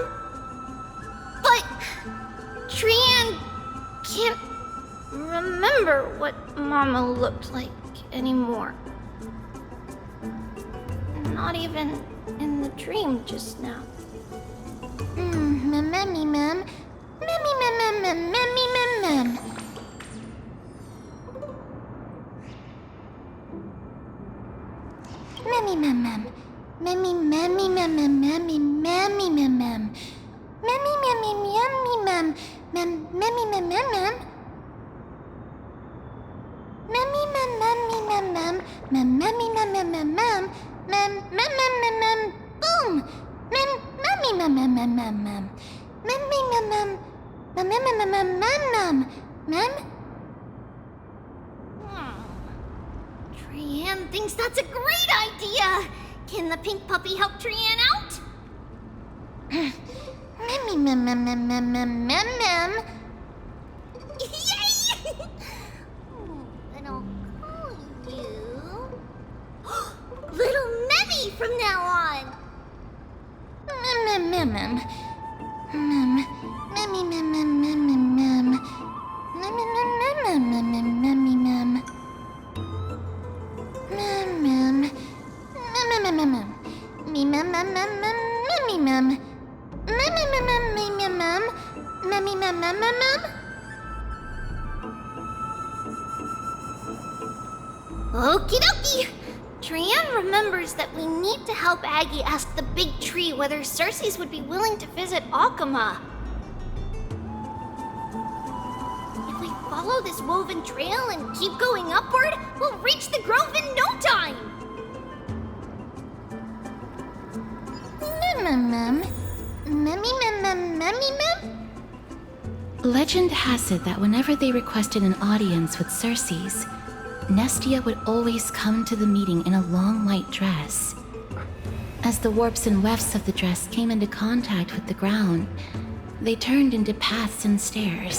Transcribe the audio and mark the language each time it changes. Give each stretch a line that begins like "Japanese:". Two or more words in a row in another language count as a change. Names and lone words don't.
English: But Trian can't remember what Mama looked like anymore. Not even in the dream just now. Mammy mem. Mammy mem mem mammy mem mem. Mammy mem mem. Mammy mammy mem mem mammy mammy mem mem. Mammy mammy mammy mem mem mammy mem mem mem. Mammy mem mammy mem mem mem mammy mem mem mem mem mem mem mem mem mem boom. Mem mammy mem mem mem mem mem. Mammy mem mem mem mem mem mem mem mem. Trian thinks that's a great idea. Can the pink puppy help Trian out? Mammy mem mem mem mem mem mem mem. Yay! Then I'll call you Little Memmy from now on. Mem mem mem mem. Mammy mem mem mem mem mem. Mem mem mem mem mem mammy mem. Mem mem. Mem mem mem mem. Me mem mem mem mem mammy mem. Mem mem mem mem me mem. Mammy mem mem mem mem. Okie dokie. Trian remembers that we need to help Aggie ask the big tree whether Cersei's would be willing to visit Alkema. If we follow this woven trail and keep going upward, we'll reach the grove in no time. Mem mem mem. Mammy mem mem mammy mem. Legend has it that whenever they requested an audience with Cersei's, Nestia would always come to the meeting in a long white dress. As the warps and wefts of the dress came into contact with the ground, they turned into paths and stairs.